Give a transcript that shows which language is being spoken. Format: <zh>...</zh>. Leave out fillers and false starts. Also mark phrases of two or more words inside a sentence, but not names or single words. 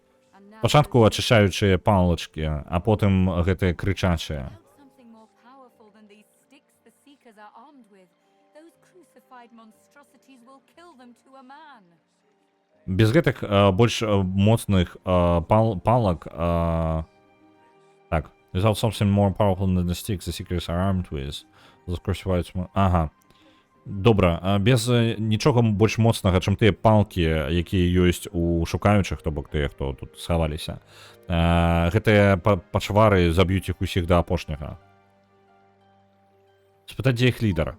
<be>Спачатку ачышаючыя палачкі, а потым гэтыя крычачыя. Без гэтых больш моцных палак... Так,</be> <en>without something more powerful than the sticks the seekers are armed with.</en> <be>Ага. Добра, без нічога больш моцнага, чым тыя палкі, якія ёсць у шукаючых, то бок тыя, хто тут схаваліся. Гэтыя пачвары заб'юць іх усіх да апошняга. Спытаць, дзе іх лідар?</be>